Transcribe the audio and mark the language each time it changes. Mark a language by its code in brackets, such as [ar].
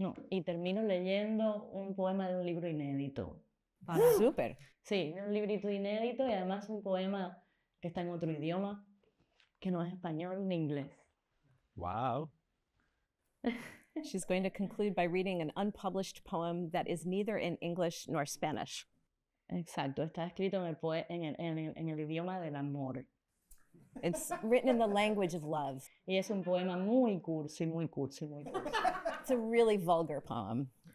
[es] Y termino leyendo un poema de un libro inédito. Súper. Sí, un librito inédito y además un poema que está en otro idioma, que no es español ni inglés. [en] Wow. She's going to conclude by reading an unpublished poem that is neither in English nor Spanish. [es] Exacto, está escrito en el idioma del amor. [en] It's written in the language of love. [es] Y es un poema muy cursi, muy cursi, muy cursi. [en] It's a really vulgar poem.